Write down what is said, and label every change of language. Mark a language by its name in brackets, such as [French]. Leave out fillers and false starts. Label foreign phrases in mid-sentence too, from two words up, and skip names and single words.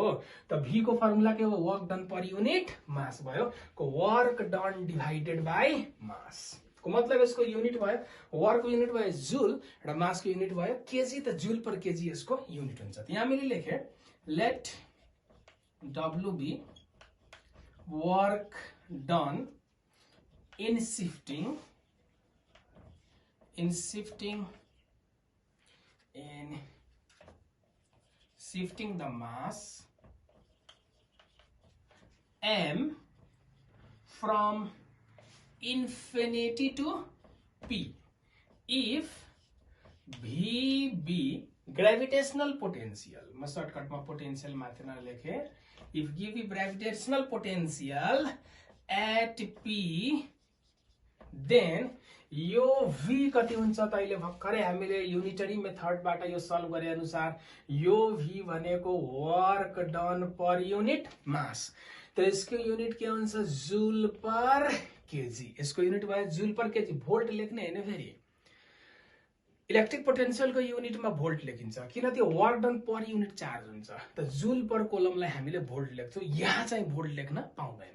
[Nepali] त भी को फर्मुला के हो? [English] work done per unit mass [Nepali] भयो को [English] work done divided by mass. [Nepali] को मतलब यसको युनिट भयो, वर्क को युनिट भयो जूल र मास को युनिट भयो केजी। त [English] joule per kg [Nepali] यसको युनिट हुन्छ। यहाँ मैले लेखे [English] let W be work done in shifting the mass m from infinity to p if VB gravitational potential, [Nepali] मैं शॉर्टकट में पोटेंशियल मात्र ना लेखे, [English] if give gravitational potential at p then [Nepali] यो v कति हुन्छ त अहिले भर्खरै हामीले युनिटरी मेथडबाट यो सल्भ गरे अनुसार यो v भनेको [English] work done per unit mass. [Hindi] तो इसको [Nepali] युनिट के हुन्छ? [English] joule per kg. [Nepali] इसको युनिट भयो [English] joule per kg. [Nepali] भोल्ट लेख्ने हैन, फेरि [English] electric potential [Nepali] को युनिट में भोल्ट लेखिन्छ किन? त्यो [English] work done per unit charge [Nepali] हुन्छ। त जूल पर कोलमलाई हामीले भोल्ट लेख्छौं, यहाँ चाहिँ भोल्ट लेख्न पाउँदैन।